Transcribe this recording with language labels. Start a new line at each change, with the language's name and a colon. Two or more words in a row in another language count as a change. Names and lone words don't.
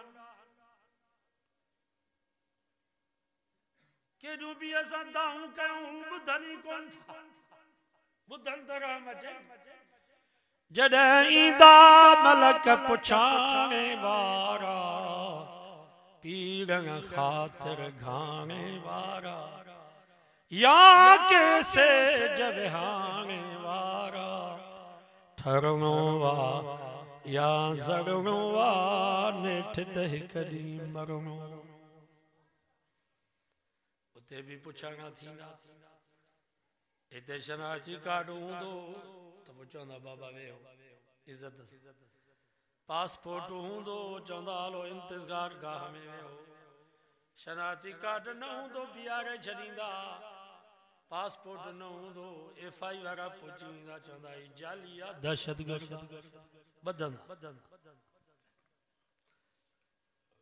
Sindhi: केॾियूं बि असां दाहूं कयूं ॿुधनि ई कोन था ॿुधनि त रहम अचे जॾहिं ईंदा मलक पुछाणे वारा पीरन ख़ातिर घाणे वारा या कैसे जविहाणे वारा ठरणो वा या सड़णो वा नेठ त हिकु ॾींहुं मरणो उते बि पुछाणा थींदा हिते शनाख्ती कार्ड हूंदो त पोइ चवंदा बाबा वेहो इज़त पासपोर्ट हूंदो चवंदा हलो इंतज़ार गाह में वेहो शनाख्ती कार्ड न हूंदो बीहारे छॾींदा पासपोर्ट न हूंदो FI वारा पहुची वेंदा चवंदा ही जाली आहे दहशतगर्द ॿधंदा